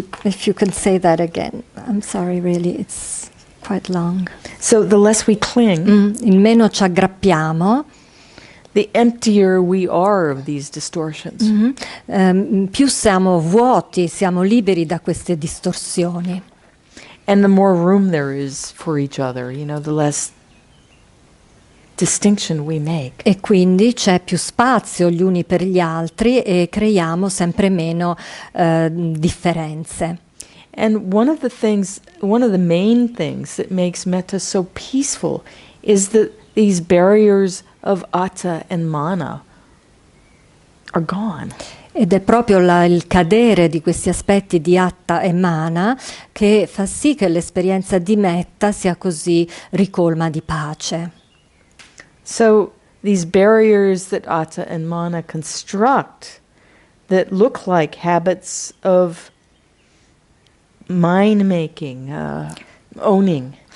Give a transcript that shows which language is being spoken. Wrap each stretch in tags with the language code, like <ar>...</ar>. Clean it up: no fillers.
<en>If you can say that again. I'm sorry, really, it's quite long. So the less we cling,</en> <it>Il meno ci aggrappiamo,</it> <en>the emptier we are of these distortions.</en> <it>più siamo vuoti, siamo liberi da queste distorsioni.</it> <en>And the more room there is for each other, the less distinction we make.</en> <it>E quindi c'è più spazio gli uni per gli altri e creiamo sempre meno differenze.</it> <en>And one of the main things that makes metta so peaceful is that these barriers of atta and mana are gone.</en> <it>Ed è proprio il cadere di questi aspetti di atta e mana che fa sì che l'esperienza di metta sia così ricolma di pace.</it> <en>So these barriers that atta and mana construct that look like habits of mind making, owning.</en>